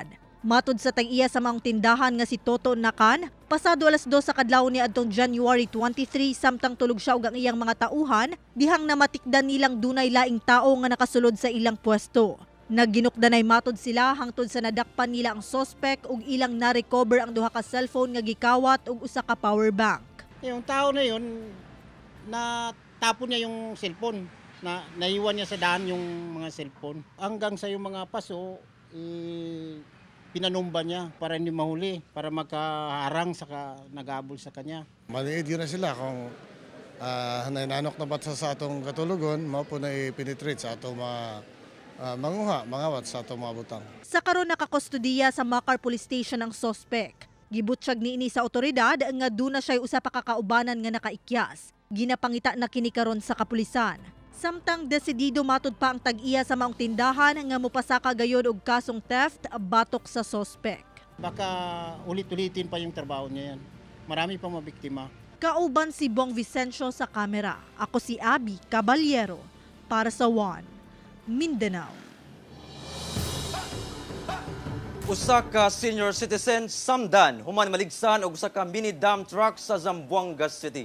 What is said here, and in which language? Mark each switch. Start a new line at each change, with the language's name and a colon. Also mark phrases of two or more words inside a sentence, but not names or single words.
Cebuano: Matud sa tag-iya sa maong tindahan nga si Toto Nakan, pasado alas 2 sa kadlaw ni adtong January 23 samtang tulog siya og ang iyang mga tauhan, dihang namatikdan nilang dunay laing tao nga nakasulod sa ilang pwesto. Nagginukdanay matod sila hangtod sa nadakpan nila ang suspect ug ilang na-recover ang duha ka cellphone nga gikawat ug usa ka power bank.
Filipino: Yung tao na yun, tapon niya yung cellphone, naiwan niya sa daan yung mga cellphone. Hanggang sa yung mga paso, pinanumba niya para hindi mahuli, para magkaharang sa nag-aabol sa kanya.
Cebuano: Maliit yun na sila kung nananok na ba't sa atong katulugon, mao po na i-penetrate sa atong mangawat sa atong mga butang. Sa karon nakakustudiya sa Macar Police Station ang suspect. Gibutyag niini sa otoridad nga duna siya usa pa kakaubanan nga nakaikyas. Ginapangita na kini karon sa kapulisan. Samtang desidido matud pa ang tag-iya sa maong tindahan nga mopasaka gayud og kasong theft batok sa suspect.
Filipino: Baka ulit-ulitin pa yung trabaho niya yan. Marami pang mabiktima.
Cebuano: Kauban si Bong Vicencio sa kamera. Ako si Abby Caballero para sa One Mindanao. Usa ka senior citizen samdan human maligsan og usa ka mini dump truck sa Zamboanga City.